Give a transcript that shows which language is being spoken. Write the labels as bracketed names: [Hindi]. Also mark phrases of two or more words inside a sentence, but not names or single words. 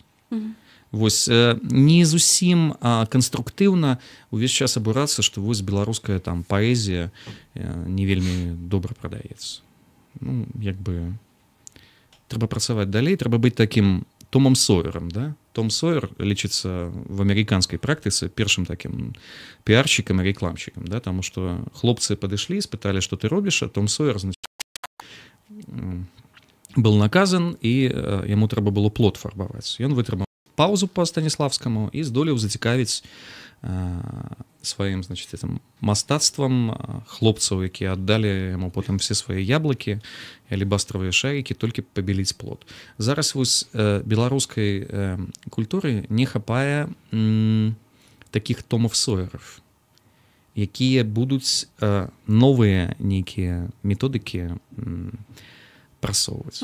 [Belarusian] Вось не зусім канструктыўна увесь час абурацца, што вось беларуская там паэзія не вельмі добра прадаецца. Ну, як бы трэба працаваць далей, трэба быць такім Томом Сойером, да? Том Сойер лічыцца в амерыканскай практыцы першым такім піарщикам і рекламщикам, да? Таму што хлопцы падышлі, спыталі, што ты робіш, а Том Сойер, [Russian] значит, был наказан, [Belarusian] і яму трэба было плот фарбаваць. Ён вытрымаў паузу по Станіславскаму і здолеў зацікавіць сваім, [Russian] значит, этим [Belarusian] мастацтвам хлопцаў, якія аддалі яму потым все свае яблыкі і алебастравыя шарыкі толькі пабеліць плот. Зараз вось беларускай культуры не хапае такіх Томов Сойеров, якія будуць новыя нейкія методыкі прасоўваць.